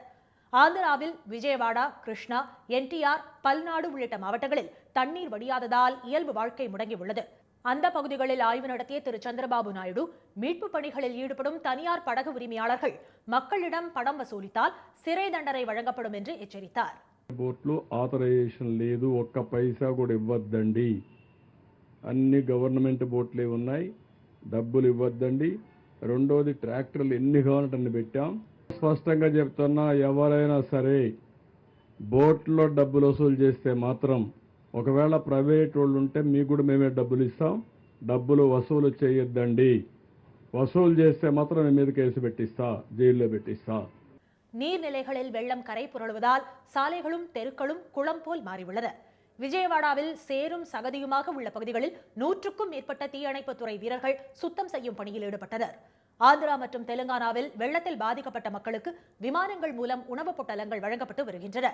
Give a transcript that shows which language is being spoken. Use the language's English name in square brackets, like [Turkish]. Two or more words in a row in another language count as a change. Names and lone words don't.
[Tamil] ஆந்திராவில் விஜயவாடா, கிருஷ்ணா, என்டிஆர், பல்நாடு உள்ளிட்ட மாவட்டங்களில் தண்ணீர் வடியாததால் இயல்பு வாழ்க்கை முடங்கியுள்ளது. அந்த பகுதிகளில் ஆய்வு நடத்திய திரு சந்திரபாபு நாயுடு, மீட்பு பணிகளில் ஈடுபடும் தனியார் படகு உரிமையாளர்கள் மக்களிடம் பணம் வசூலித்தால் சிறை தண்டனை வழங்கப்படும் என்று எச்சரித்தார். [Telugu] బోట్లు ఆథరైజేషన్ లేదు, ఒక్క పైసా కూడా ఇవ్వద్దండి. అన్ని గవర్నమెంట్ బోట్లే ఉన్నాయి, డబ్బులు ఇవ్వద్దండి. రెండోది, ట్రాక్టర్లు ఎన్ని కావాలంటే అన్ని పెట్టాం. స్పష్టంగా చెప్తున్నా, ఎవరైనా సరే బోట్లో డబ్బులు వసూలు చేస్తే మాత్రం, ఒకవేళ ప్రైవేట్ వాళ్ళు ఉంటే మీకు కూడా మేమే డబ్బులు ఇస్తాం. డబ్బులు వసూలు చేయొద్దండి. వసూలు చేస్తే మాత్రం మీ మీద కేసు పెట్టిస్తా, జైల్లో పెట్టిస్తా. [Tamil] நீர்நிலைகளில் வெள்ளம் கரை புரளுவதால் சாலைகளும் தெருக்களும் குளம் போல் மாறியுள்ளன. விஜயவாடாவில் சேரும் சகதியுமாக உள்ள பகுதிகளில் 100க்கும் மேற்பட்ட தீயணைப்புத்துறை வீரர்கள் சுத்தம் செய்யும் பணியில் ஈடுபட்டனர். ஆந்திரா மற்றும் தெலுங்கானாவில் வெள்ளத்தில் பாதிக்கப்பட்ட மக்களுக்கு விமானங்கள் மூலம் உணவுப் பொட்டலங்கள் வழங்கப்பட்டு வருகின்றன.